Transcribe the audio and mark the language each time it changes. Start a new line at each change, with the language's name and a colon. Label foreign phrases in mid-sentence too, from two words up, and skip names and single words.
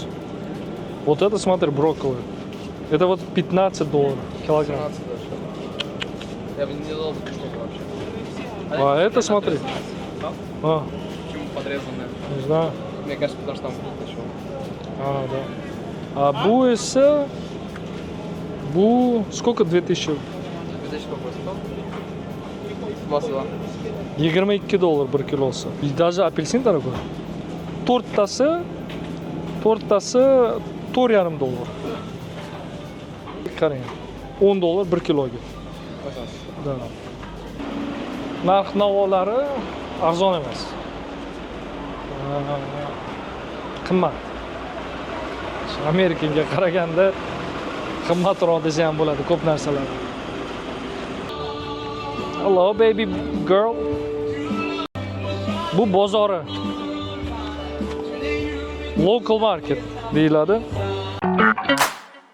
Russian: Вот это, смотри, брокколи. Это вот $15 килограмм. 17 даже. Я бы не дал бы штуку вообще. А это смотри. А, Почему подрезанная? не знаю. Мне кажется, потому что там вкус еще. Да. А
Uzbek: bu esa bu
Russian: сколько 2000? 2000 сколько стоил? 22.
Uzbek: $22 1 kilosi.
Russian: И даже апельсин дорогой.
Uzbek: To'rttasi $4.5. Qarang. $10 1 kiloga.
Russian: Да.
Uzbek: Narx-navolari arzon emas. Qimmat. Amerikaga qaraganda qimmatroq desa ham bo'ladi ko'p narsalar.
English: Hello baby girl.
Uzbek: Bu bozori.
English: Local market
Uzbek: deyiladi.